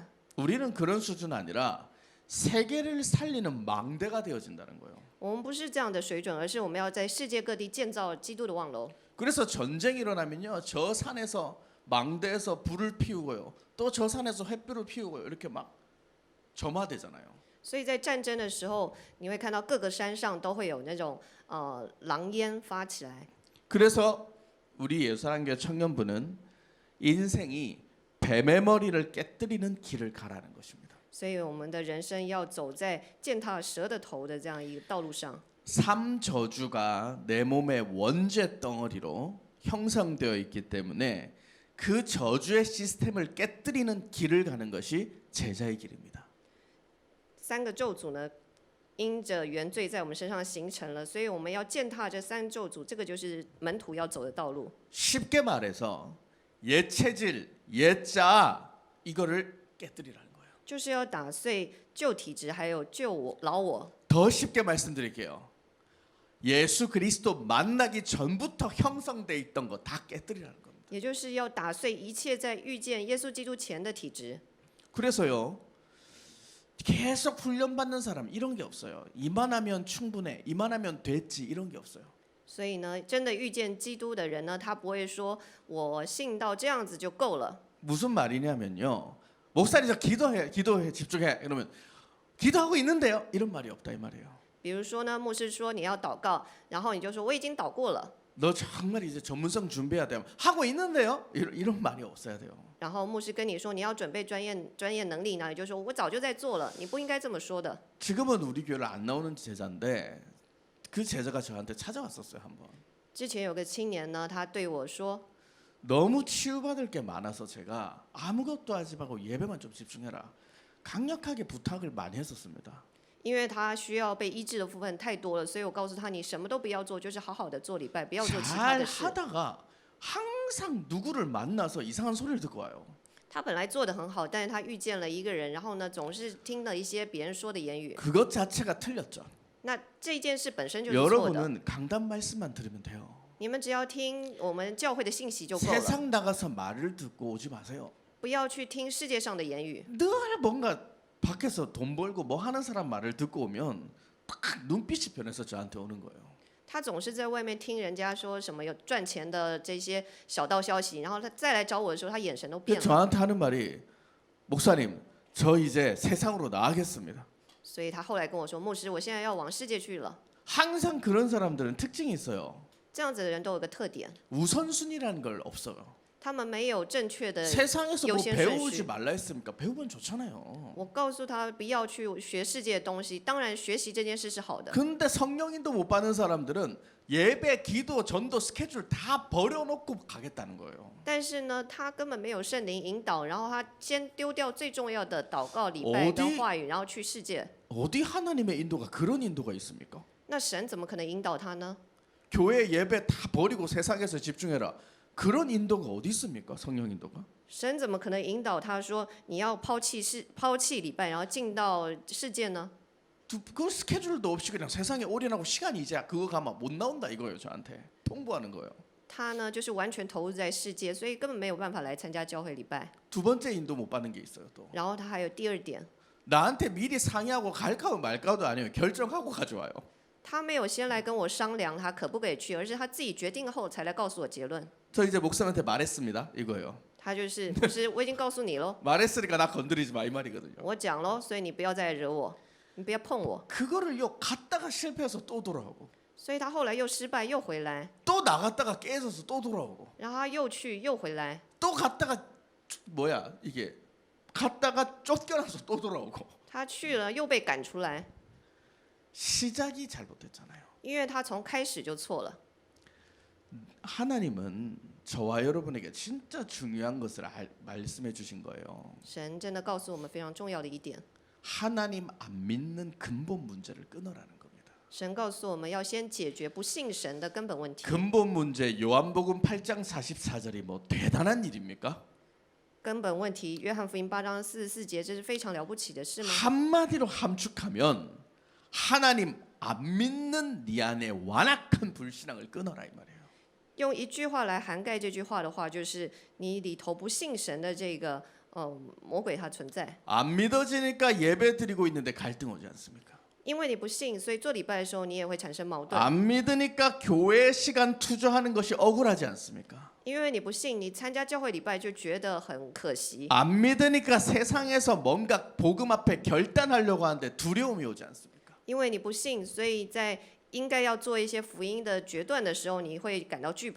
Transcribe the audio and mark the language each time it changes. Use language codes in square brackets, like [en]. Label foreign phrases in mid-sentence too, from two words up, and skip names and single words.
[ko] 우리는 그런 수준 아니라 세계를 살리는 망대가 되어진다는 거예요. [zh] 我们不是这样的水准，而是我们要在世界各地建造基督的望楼。 [ko] 그래서 전쟁이 일어나면요, 저 산에서 망대에서 불을 피우고요, 또 저 산에서 횃불을 피우고요, 이렇게 막 점화되잖아요. [zh] 所以在战争的时候，你会看到各个山上都会有那种狼烟发起来。 [ko] 그래서 우리 예수사랑교회 청년부는 인생이 뱀의 머리를 깨뜨리는 길을 가라는 것입니다. [zh] 所以我们的人生要走在践踏蛇的头的这样一个道路上。 [ko] 삼 저주가 내 몸의 원죄 덩어리로 형성되어 있기 때문에 그 저주의 시스템을 깨뜨리는 길을 가는 것이 제자의 길입니다. [zh] 三个咒诅呢，因着原罪在我们身上形成了，所以我们要践踏这三咒诅，这个就是门徒要走的道路。 [ko] 쉽게 말해서 옛 체질, 옛 자 이거를 깨뜨리라는 거예요. [zh] 就是要打碎旧体质，还有旧我老我。 [ko] 더 쉽게 말씀드릴게요. 예수 그리스도 만나기 전부터 형성돼 있던 거 다 깨뜨리라는 겁니다. [zh] 也就是要打碎一切在遇见耶稣基督前的体质。 [ko] 그래서요, 계속 훈련받는 사람 이런 게 없어요. 이만하면 충분해, 이만하면 됐지 이런 게 없어요. [zh] 所以呢，真的遇见基督的人呢，他不会说我信到这样子就够了。 [ko] 무슨 말이냐면요, 목사님 저 기도해 집중해 이러면 기도하고 있는데요 이런 말이 없다 이 말이에요. [zh] 比如说呢，牧师说你要祷告，然后你就说我已经祷过了。 [ko] 너 정말 이제 전문성 준비해야 돼요. 하고 있는데요 이런 말이 없어야 돼요. [zh] 然后牧师跟你说你要准备专业能力呢，你就说我早就在做了，你不应该这么说的。 [ko] 지금은 우리 교회를 안 나오는 제자인데 그 제자가 저한테 찾아왔었어요 한번. [zh] 之前有个青年呢，他对我说， [ko] 너무 치유받을 게 많아서 제가 아무것도 하지 말고 예배만 좀 집중해라, 강력하게 부탁을 많이 했었습니다. [zh] 因为他需要被医治的部分太多了，所以我告诉他，你什么都不要做，就是好好的做礼拜，不要做其他 [ko] 잘 [zh] 的事。 [ko] 하다가 항상 누구를 만나서 이상한 소리를 듣고 와요. [zh] 他本来做的很好，但是他遇见了一个人，然后呢，总是听了一些别人说的言语。 [ko] 그것 자체가 틀렸죠. [zh] 那这件事本身就是错的。 [ko] 여러분은 강단 말씀만 들으면 돼요. [zh] 你们只要听我们教会的信息就够了， [ko] 세상 나가서 말을 듣고 오지 마세요. [zh] 不要去听世界上的言语。 [ko] 늘 뭔가 밖에서 돈 벌고 뭐 하는 사람 말을 듣고 오면 딱 눈빛이 변해서 저한테 오는 거예요. [zh] 他总是在外面听人家说什么有赚钱的这些小道消息，然后他再来找我的时候，他眼神都变了。 [ko] 저한테 하는 말이 목사님 저 이제 세상으로 나가겠습니다. [zh] 所以他后来跟我说，牧师，我现在要往世界去了。 [ko] 항상 그런 사람들은 특징이 있어요. [zh] 这样子的人都有个特点， [ko] 우선순위라는 걸 없어요. [zh] 他们没有正确的 [ko] 세상에서 뭐 [zh] 优先顺 [ko] 배우지 [zh] 序。 [ko] 말라 했습니까? 배우면 좋잖아요. [zh] 我告诉他不要去学世界的东西，当然学习这件事是好的。 [ko] 근데 성령인도 못 받는 사람들은 예배, 기도, 전도 스케줄 다 버려놓고 가겠다는 거예요. [zh] 但是呢，他根本没有圣灵引导，然后他先丢掉最重要的祷告、礼拜跟话语，然后去世界。 [ko] 어디 하나님의 인도가 그런 인도가 있습니까? [zh] 那神怎么可能引导他呢？ [ko] 교회 예배 다 버리고 세상에서 집중해라. 그런 인도가 어디 있습니까? 성령 인도가? [zh] 神怎么可能引导他说你要抛弃礼拜，然后进到世界呢？ [ko] 그 스케줄도 없이 그냥 세상에 올인하고 시간이 이제 그거 가면 못 나온다 이거예요. 저한테 통보하는 거예요. [zh] 他呢就是完全投入在世界，所以根本没有办法来参加教会礼拜。 [ko] 두 번째 인도 못 받는 게 있어요. 또 [zh] 然后他还有第二点， [ko] 나한테 미리 상의하고 갈까 말까도 아니에요. 결정하고 가져와요. [zh] 他没有先来跟我商量他可不可以去，而是他自己决定后才来告诉我结论。 [ko] 저 이제 목사님한테 말했습니다. 이거예요. [zh] 他就是牧师，我已经告诉你喽， [ko] 말했으니까 나 건드리지 마 이 말이거든요. [zh] 我讲喽，所以你不要再惹我，你不要碰我。 [ko] 그거를요 갔다가 실패해서 또 돌아오고 [zh] 所以他后来又失败，又回来， [ko] 또 나갔다가 깨져서 또 돌아오고 [zh] 然后他又去又回来， [ko] 또 갔다가 뭐야 이게 갔다가 쫓겨나서 또 돌아오고 [zh] 他去了又被赶出来， [ko] 시작이 잘못됐잖아요. [zh] 因为他从开始就错了。 [ko] 하나님은 저와 여러분에게 진짜 중요한 것을 말씀해 주신 거예요. [zh] 神真的告诉我们非常重要的一点， [ko] 하나님 안 믿는 근본 문제를 끊으라는 겁니다. [zh] 神告诉我们要先解决不信神的根本问题。 [ko] 근본 문제 요한복음 8장 44절이 뭐 대단한 일입니까? [zh] 根本问题，约翰福音8章44节，这是非常了不起的事吗？ [ko] 한마디로 함축하면 하나님 안 믿는 네 안에 완악한 불신앙을 끊어라 이 말이에요. [zh] 用一句话来涵盖这句话的话，就是你里头不信神的这个魔鬼它存在， [ko] 안 믿어지니까 예배 드리고 있는데 갈등 오지 않습니까? [zh] 因为你不信，所以做礼拜的时候你也会产生矛盾。 [ko] 안 믿으니까 교회에 시간 투자하는 것이 억울하지 않습니까? [zh] 因为你不信，你参加教会礼拜就觉得很可惜。 [ko] 안 믿으니까 세상에서 뭔가 복음 앞에 결단하려고 하는데 두려움이 오지 않습니까? [zh] 因为你不信，所以在应该要做一些福音的决断的时候，你会感到惧怕。